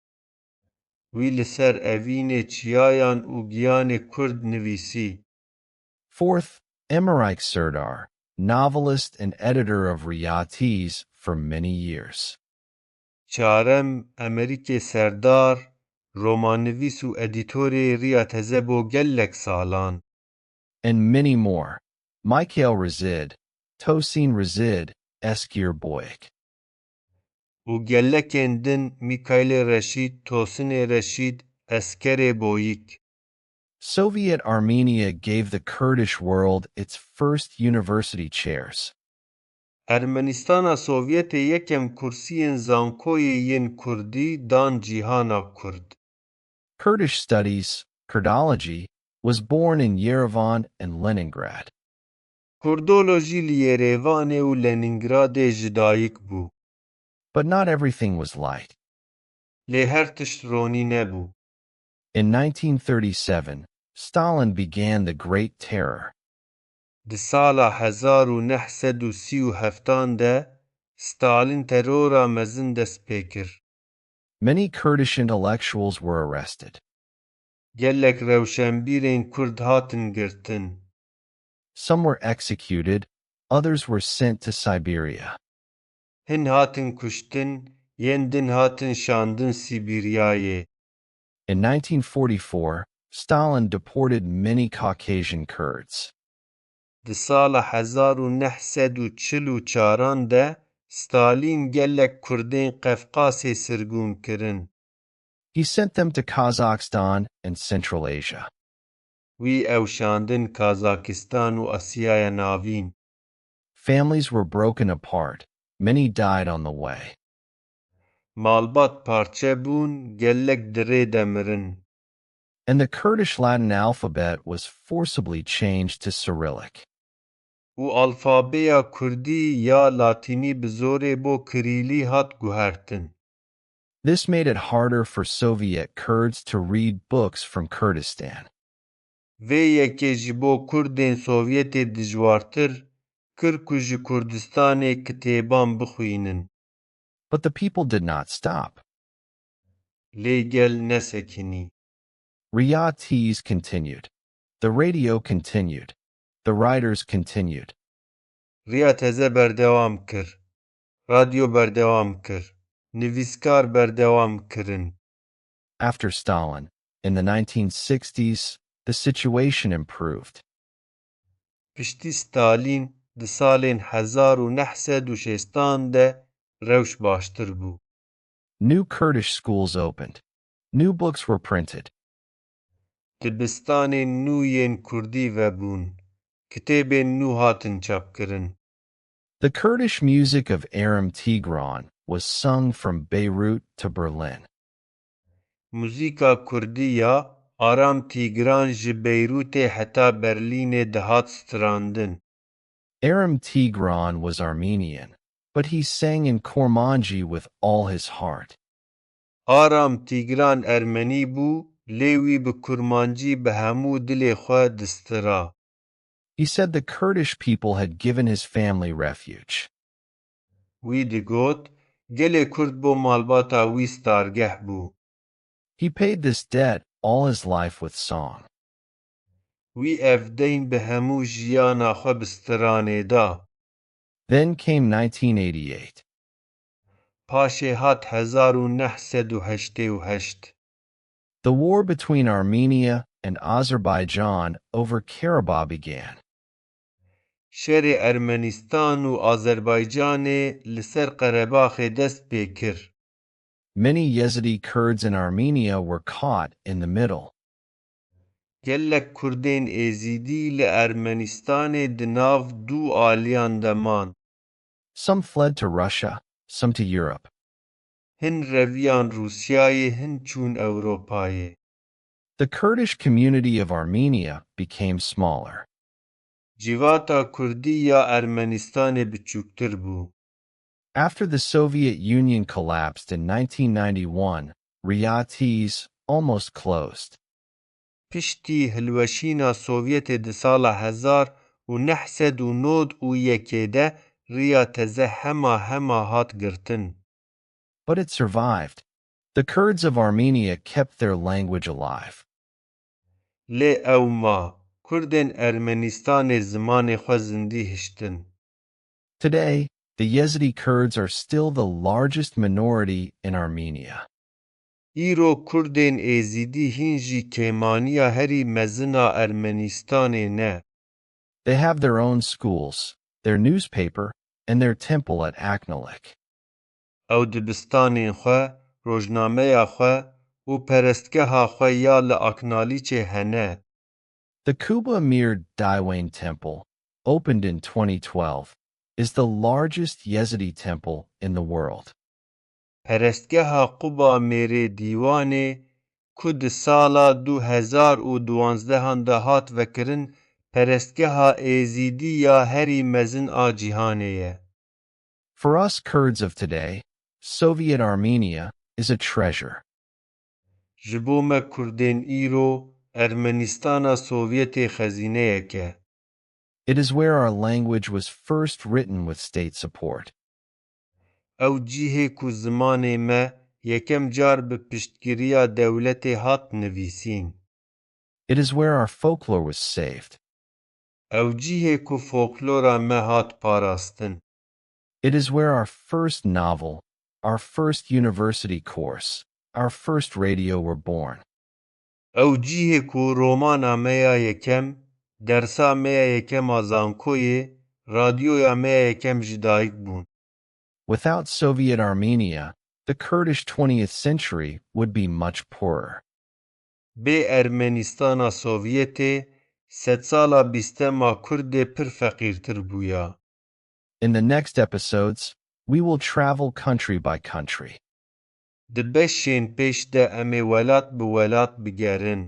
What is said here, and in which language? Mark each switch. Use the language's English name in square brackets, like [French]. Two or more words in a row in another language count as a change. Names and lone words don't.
[Kurdish] Wî li ser evînê çiyayan û giyanê Kurd nivîsî. [English] Fourth, Emiraik Serdar, novelist and editor of Riyatis for many years. [Kurdish] Çarem Emerîkê Serdar, romannivîs û edîtorê Riya Teze bo gelek salan. [English] And many more. Mikhail Razid, Tosin Razid, Eskir Boyk. [Kurdish] û gelekên din Mikailê Reşîd, Tosinê Reşîd, Eskerê Boyîk. [English] Soviet Armenia gave the Kurdish world its first university chairs. [Kurdish] Ermenîstana Sovyetê yekem kursiyên zankoyê yên Kurdî dan cîhana Kurd. [English] Kurdish studies, Kurdology, was born in Yerevan and Leningrad. [Kurdish] Kurdolojî li Yerêvanê û Leningradê ji dayîk bû. [English] But not everything was light. [Kurdish] Lê her tişt ronî nebû. [English] In 1937, Stalin began the Great Terror. [Kurdish] Di sala 1937 de, Stalin terora mezin dest pê kir. [English] Many Kurdish intellectuals were arrested. [Kurdish] Gelek rewşenbîrên Kurd hatin girtin. [English] Some were executed, others were sent to Siberia. [Kurdish] Hin hatin kuştin, yên din hatin şandin Sîbiryayê. [English] In 1944, Stalin deported many Caucasian Kurds. [Kurdish] Di sala 1944 de, Stalin gelek Kurdên Qefqasê sirgûn kirin. [English] He sent them to Kazakhstan and Central Asia. [Kurdish] Wî ewşandin Kazakistan û Asyaya Navîn. [English] Families were broken apart. Many died on the way. [Kurdish] Malbat parçe bûn, gelek dirê de mirin. [English] And the Kurdish Latin alphabet was forcibly changed to Cyrillic. [Kurdish] û alfabeya Kurdî ya Latînî bi zorê bo Kirîlî hat guhertin. [English] This made it harder for Soviet Kurds to read books from Kurdistan. [Kurdish] Vê yekê ji bo Kurdên Sovyetê dijwartir kir ku ji Kurdistanê kitêban bixwînin. [English] But the people did not stop. [Kurdish] Lê gel nesekinî. [English] Riyatis continued. The radio continued. The writers continued. [Kurdish] Riya Teze berdewam kir. Radyo berdewam kir. نویسکار بردوام کرن. [English] After Stalin, in the 1960s, the situation improved. [Kurdish] پشتی ستالین د سالên 1960 de rewş baştir bû. [English] New Kurdish schools opened. New books were printed. [Kurdish] Dibistanên nû yên Kurdî vebûn. Kitêbên nû hatin çapkirin. [English] The Kurdish music of Aram Tigran was sung from Beirut to Berlin. [Kurdish] Muzîka Kurdî ya Aram Tigran ji Beyrûtê heta Berlînê dihat strandin. [English] Aram Tigran was Armenian, but he sang in Kurmanji with all his heart. [Kurdish] Aram Tigran Ermenî bû, lê wî bi Kurmancî bi hemû dilê xwe distira. [English] He said the Kurdish people had given his family refuge. [Kurdish] Wî digot, gelê Kurd bo malbata wî stargeh bû. [English] He paid this debt all his life with song. [Kurdish] Wî ev deyn bi hemû jiyana xwe bi stiranê da. [English] Then came 1988. [Kurdish] Paşê hat 1988. [English] The war between Armenia and Azerbaijan over Karabakh began. [Kurdish] Şerê Ermenistan û Azerbaycanê li ser Qerebaxê dest pê kir. [English] Many Yazidi Kurds in Armenia were caught in the middle. [Kurdish] Gelek Kurdên Êzîdî li Ermenistanê di nav du aliyan de man. [English] Some fled to Russia, some to Europe. [Kurdish] Hin reviyan Rûsyayê, hin çûn Ewropayê. [English] The Kurdish community of Armenia became smaller. [Kurdish] Civata Kurdî ya Ermenistanê biçûktir bû. [English] After the Soviet Union collapsed in 1991, Riyatis almost closed. [Kurdish] Piştî hilweşîna Sovyetê di sala 1991 de riya teze hema hat girtin. [English] But it survived. The Kurds of Armenia kept their language alive. [Kurdish] Lê ew ma, Kurdên Ermenistanê zimanê xwe zindî hiştin. [English] Today, the Yazidi Kurds are still the largest minority in Armenia. [Kurdish] Îro Kurdên Êzîdî hîn jî kêmaniya herî mezina Ermenistanê ne. [English] They have their own schools, their newspaper, and their temple at Aknalik. [Kurdish] Ew dibistanên xwe, rojnameya xwe û perestgeha xwe ya li Aknalîçê hene. [English] The Kuba Mir Diwan Temple, opened in 2012, is the largest Yazidi temple in the world. [Kurdish] Perestgeha Quba Mêrê Dîwanê ku di sala 2012 de hat vekirin perestgeha Êzîdî ya herî mezin a cîhanê ye. [English] For us Kurds of today, Soviet Armenia is a treasure. [Kurdish] Ji bo me Kurdên îro, Ermenistana Sovyetê xezîneyek e. [English] It is where our language was first written with state support. [Kurdish] Ew cihê ku zimanê me yekem car bi piştgiriya dewletê hat nivîsîn. [English] It is where our folklore was saved. [Kurdish] Ew cihê ku folklora me hat parastin. [English] It is where our first novel, our first university course, our first radio were born. [Kurdish] Ew cihê ku romana me ya yekem, dersa me ya yekem a zankoyê, radyoya me ya yekem jî dayîk bûn. [English] Without Soviet Armenia, the Kurdish 20th century would be much poorer. [Kurdish] Bê Ermenistana Sovyetê, sedsala bîstema Kurdê pir feqîrtir bûya. [English] In the next episodes, we will travel country by country. [Kurdish] Di beşên pêş de em ê welat bi welat bigerin.